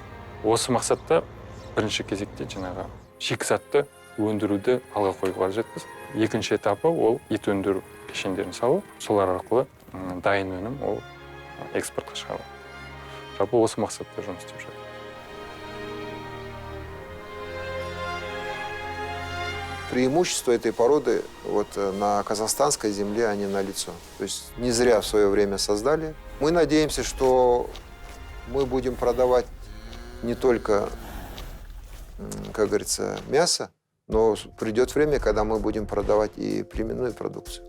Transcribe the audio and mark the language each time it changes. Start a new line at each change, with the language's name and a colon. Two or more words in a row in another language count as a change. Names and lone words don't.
Kazakh: Осы мақсатта бірінші кезекте жаңағы шикізатты өндіруді алға қойып қажетпіз. Екінші этапы ол ет өндіру кешендерін салу, солар арқылы дайын өнім ол экспортқа шығару. Жалпы осы мақсатта жұмыс істеп жатырмыз.
Russian: Преимущества этой породы вот на казахстанской земле они налицо. То есть не зря в свое время создали. Мы надеемся, что мы будем продавать не только, как говорится, мясо, но придет время, когда мы будем продавать и племенную продукцию.